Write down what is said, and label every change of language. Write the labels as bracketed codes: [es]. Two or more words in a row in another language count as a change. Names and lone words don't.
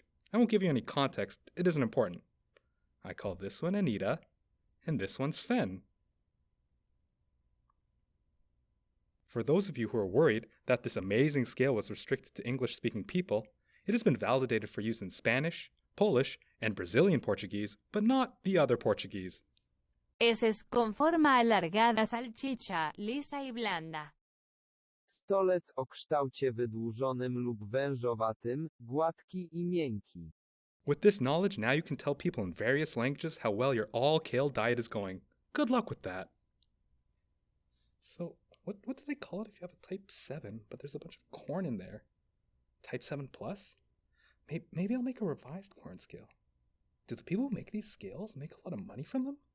[en] I won't give you any context, it isn't important. I call this one Anita, and this one Sven. For those of you who are worried that this amazing scale was restricted to English-speaking people, it has been validated for use in Spanish, Polish, and Brazilian Portuguese, but not the other Portuguese. [es] Ese es con forma alargada salchicha, lisa y blanda. [pl] Stolec o kształcie wydłużonym lub wężowatym, gładki i miękki. [en] With this knowledge, now you can tell people in various languages how well your all-kale diet is going. Good luck with that. So, what do they call it if you have a Type 7, but there's a bunch of corn in there? Type 7 plus? Maybe I'll make a revised corn scale. Do the people who make these scales make a lot of money from them?